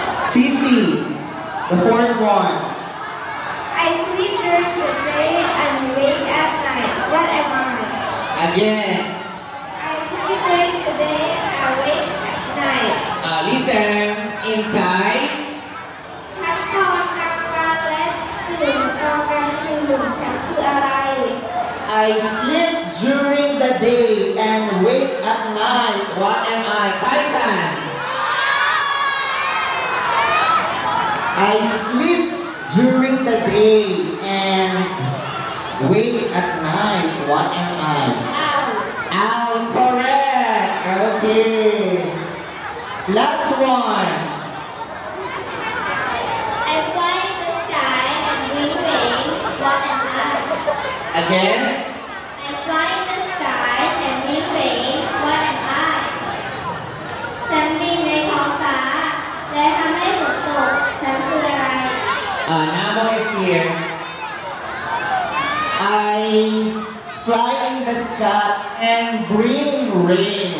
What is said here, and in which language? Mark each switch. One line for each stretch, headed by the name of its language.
English: Sisi, the fourth one. I sleep during the day and wake at night. What am I? Again. I sleep during the day and wake at night. Listen. In Thai.
Thai: ฉันนอนกลางวันและตื่นตอนกลางคืนฉันคืออะไร
English: I sleep during the day and wake at night. What am I? Titan. I sleep during the day and wake at night. What am I? Owl. Owl, correct. Okay. Last one. I fly in the sky and bring rain. What am I? Again. I fly in the sky and bring rain. What am I?
Thai: ฉันบินในท้องฟ้าและทำให้ฝนตก ฉันคืออะไร
English: Namo is here. I fly in the sky and bring rain.